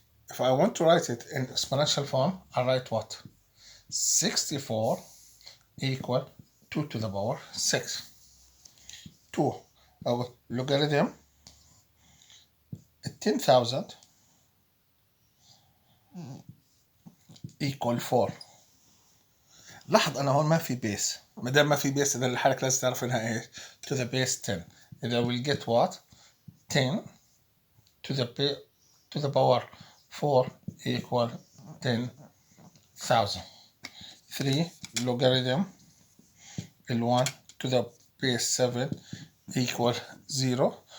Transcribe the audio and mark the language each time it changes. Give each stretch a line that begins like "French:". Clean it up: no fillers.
English: If I want to write it in exponential form, I write what? 64 equal 2 to the power 6. 2
Arabic: أو
English: logarithm 10,000 equal 4.
Arabic: لاحظ أنا هون ما في بيس. ما دام ما في بيس إذا الحركة لازم تعرف إنها إيش؟
English: to the base 10.
Arabic: إذا
English: we'll get what? 10 to the power 4 equal 10,000. 3 logarithm 1 to the base 7 equal 0.